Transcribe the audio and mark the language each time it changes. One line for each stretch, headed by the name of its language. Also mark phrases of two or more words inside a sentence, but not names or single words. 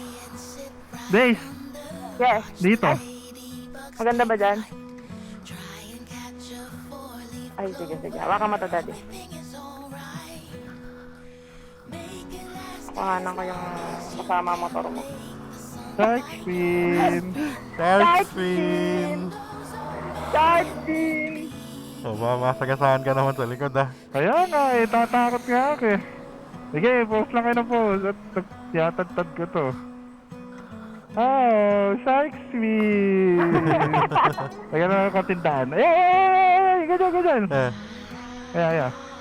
English: Yes.
Filipino: dito. Ay, Maganda ba dyan? Ay, sige, sige. Hawakan mo to, daddy. Kuhanan ko yung kasama motor mo.
English: Shark fin! Shark fin! Shark fin!
Filipino: So, masagasaan ka naman sa likod ah. Kaya nga eh, tatakot nga ako eh. Sige, post lang kayo ng post at tiyatad-tad ko to.
English: Oh, shark fin!
Filipino: Lagyan na ng katindahan. Ay! Ganyan, ganyan! Ayan.